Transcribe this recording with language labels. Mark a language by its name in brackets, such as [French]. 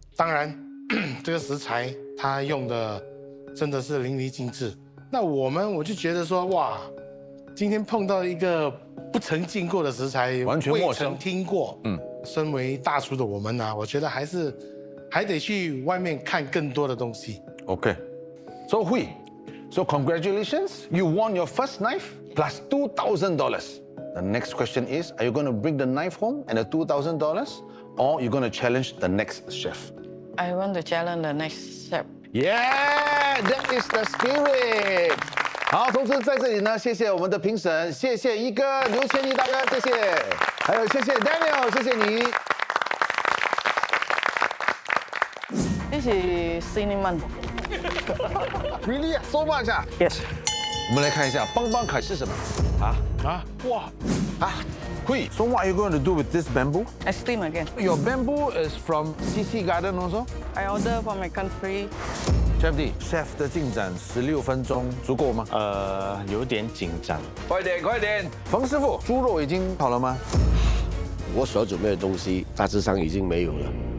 [Chinese] 当然，这个食材它用的真的是淋漓尽致。那我就觉得说，哇，今天碰到一个不曾见过的食材，完全陌生，未曾听过。身为大厨的我们呢，我觉得还得去外面看更多的东西。 [English] OK， So Hui, so congratulations, you won your first knife plus $2,000. The next question is, are you going to bring the knife home and the $2,000, or you're going to challenge the next chef? I want to challenge the next chef. Yeah, that is the spirit. [Chinese] 好，同时在这里呢，谢谢我们的评审，谢谢一哥刘千毅大哥，谢谢，还有谢谢 Daniel， 谢谢你。 [English] This is cinnamon. Really? So much 啊 Yes. [Chinese] 我们来看一下邦邦凯是什么哇 [English] Hui, so what are you going to do with this bamboo? I steam again. Your bamboo is from CC Garden also? I order for my country. [Chinese] Chef D，Chef 的进展16分钟足够吗？有点紧张。快点，快点！冯师傅，猪肉已经好了吗？我所准备的东西大致上已经没有了。